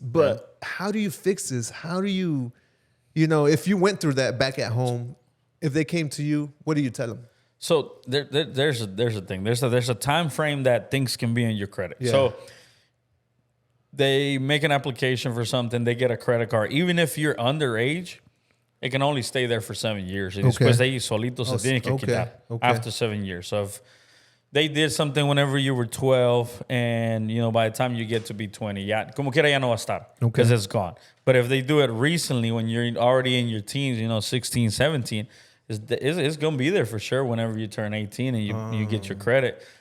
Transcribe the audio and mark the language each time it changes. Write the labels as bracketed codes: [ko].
[en] But how do you fix this? How do you know, if you went through that back at home, if they came to you, what do you tell them? So there's a thing. There's a time frame that things can be in your credit. So they make an application for something, they get a credit card. Even if you're underage, it can only stay there for 7 years. [es] Y después de ahí solito se tiene que quitar [en] after 7 years. So if they did something whenever you were 12 and, you know, by the time you get to be 20, [es] como quiera ya no va a estar [en] because it's gone. But if they do it recently when you're already in your teens, you know, 16, 17, it's going to be there for sure whenever you turn 18 and you get your credit.